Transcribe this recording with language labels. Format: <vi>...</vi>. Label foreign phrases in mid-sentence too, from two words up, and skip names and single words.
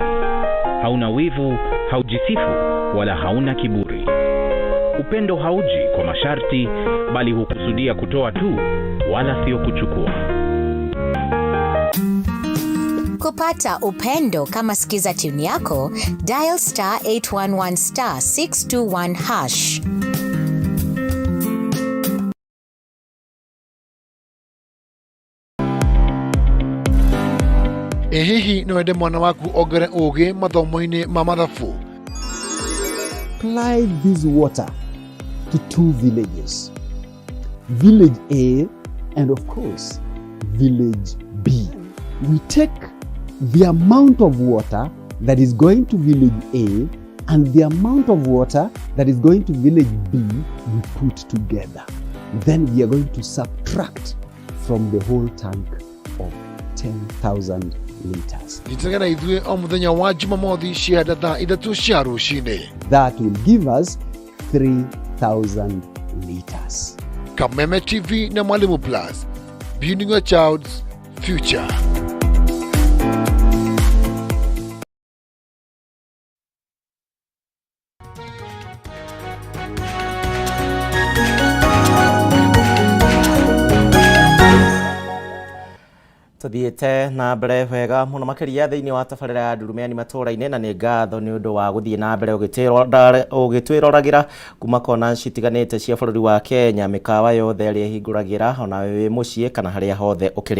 <sw>Hauna wivu, haujisifu, wala hauna kiburi. Upendo hauji kwa masharti, bali hukusudia kutoa tu, wala sio kuchukua. Kupata upendo kama sikiza tune yako, dial *811 *621 hash.</sw> <ki>Hihi no wende mwana waku ogere ũgĩ mathomo-inĩ ma mathabu?</ki> <en>Apply this water to 2 villages, village A and of course village B. We take the amount of water that is going to village A and the amount of water that is going to village B, we put together. Then we are going to subtract from the whole tank of 10,000 liters.</en> <ki>Nitagana ithuĩ o mũthenya wa Jumamothi ciada thaa 3 cia rũcinĩ.</ki> <en>That will give us 3,000 liters. Kameme TV na Mwalimu Plus, building a child's future.</en> <ki>Tuthiĩte na mbere wega mũno makĩria thĩinĩ wa tabarĩra ya Ndurumeni Matuura-ini, na nĩ ngatho nĩ ũndũ wa gũthiĩ na mbere ũgĩtwĩroragĩra kuma kona citiganĩte cia bũrũri wa Kenya, mĩkawa yothe ĩrĩa ĩhingũragĩra ona wĩ mũciĩ kana harĩa hothe ũkĩrĩ.</ki>